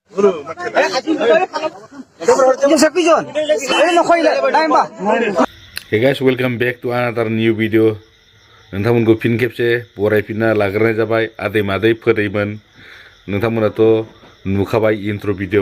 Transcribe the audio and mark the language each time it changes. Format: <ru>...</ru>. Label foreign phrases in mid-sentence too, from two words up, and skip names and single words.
<en>Hey guys, welcome back to another new video.</en> <brx>नोंथांमोनखौ फिन खेबसे बरायफिनना लाग्रोनाय जाबाय आदै मादै फोरैमोन नोंथांमोनाथ' नुखाबाय</brx> <en>intro video</en>